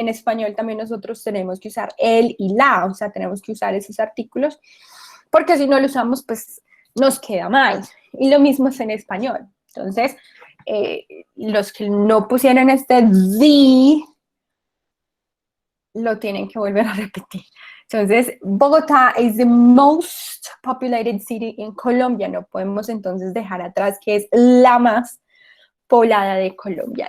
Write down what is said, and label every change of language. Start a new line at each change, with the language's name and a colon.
Spanish: En español también nosotros tenemos que usar el y la, o sea, tenemos que usar esos artículos, porque si no lo usamos, pues nos queda mal. Y lo mismo es en español. Entonces, los que no pusieron este the, lo tienen que volver a repetir.
English: Entonces, Bogotá is the most populated city in Colombia.
Spanish: No podemos entonces dejar atrás que es la más poblada de Colombia.